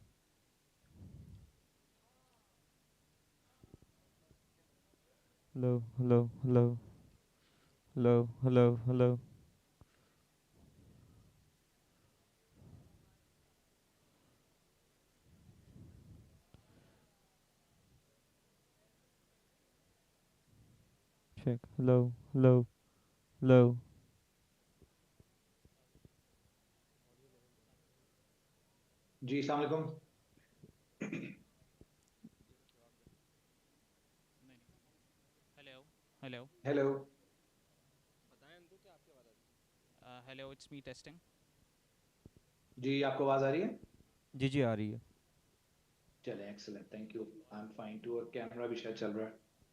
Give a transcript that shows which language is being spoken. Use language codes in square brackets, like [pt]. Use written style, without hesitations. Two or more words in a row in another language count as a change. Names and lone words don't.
[en] Hello, hello, hello, hello, hello, hello. Check, hello, hello, hello. [hi] जी [ar] السلام عليكم. [en] Hello, hello. हेलो। Hello, it's me testing. [hi] जी आपको आवाज़ आ रही है? जी जी आ रही है। [en] चलें, excellent, thank you. I am fine too, [hi] और कैमरा भी शायद चल रहा है।